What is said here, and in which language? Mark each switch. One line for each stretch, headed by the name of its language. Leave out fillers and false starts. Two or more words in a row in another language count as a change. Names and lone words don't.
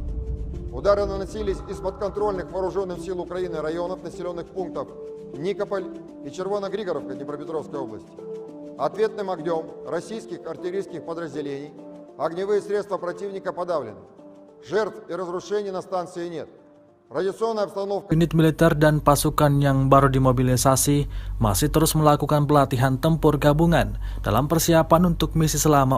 Russian: Удары наносились из подконтрольных Вооруженным сил Украины районов населенных пунктов Никополь и Червоногригоровка Днепропетровской области. Ответным огнем российских артиллерийских подразделений огневые средства противника подавлены. Жертв и разрушений на станции нет. Радиационная обстановка.
Indonesian: Unit militer dan pasukan yang baru dimobilisasi masih terus melakukan pelatihan tempur gabungan dalam persiapan untuk misi selama